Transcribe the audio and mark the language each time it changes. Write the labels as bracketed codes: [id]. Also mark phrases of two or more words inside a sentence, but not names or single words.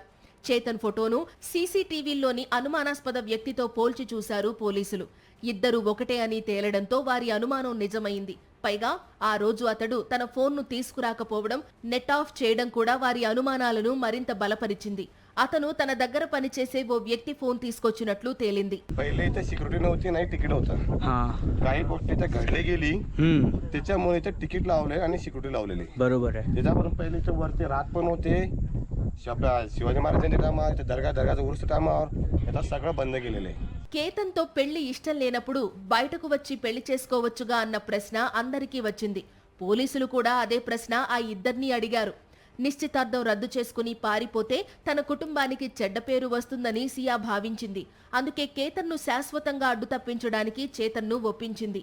[te] చేతన్ ఫోటోను సీసీటీవీల్లోని అనుమానాస్పద వ్యక్తితో పోల్చి చూశారు పోలీసులు. ఇద్దరు ఒకటే అని తేలడంతో వారి అనుమానం నిజమైంది. పైగా ఆ రోజు అతడు తన ఫోన్ను తీసుకురాకపోవడం, నెట్ ఆఫ్ చేయడం కూడా వారి అనుమానాలను మరింత బలపరిచింది. అతను తన దగ్గర పనిచేసే ఓ వ్యక్తి ఫోన్ తీసుకొచ్చినట్లు తేలింది. [mr] पहिले इथे सिक्युरिटी नव्हती, नाही तिकीट होतं. काही गोष्टी त्या घडले गेली, त्याच्यामुळे इथे तिकीट लावले आणि सिक्युरिटी लावलेली. बरोबर आहे. त्याच्यावरून पहिले इथे वरती रात पण होते. आपल्या शिवाजी महाराजांच्या टायमावर इथे दर्गाचा उर्स टायमावर इथं सगळं बंद केलेलं आहे. [te] కేతన్తో పెళ్లి ఇష్టం లేనప్పుడు బయటకు వచ్చి పెళ్లి చేసుకోవచ్చుగా అన్న ప్రశ్న అందరికీ వచ్చింది. పోలీసులు కూడా అదే ప్రశ్న ఆ ఇద్దరినీ అడిగారు. నిశ్చితార్థం రద్దు చేసుకుని పారిపోతే తన కుటుంబానికి చెడ్డ పేరు వస్తుందని సియా భావించింది. అందుకే కేతన్ను శాశ్వతంగా అడ్డు తప్పించడానికి చేతన్ను ఒప్పించింది.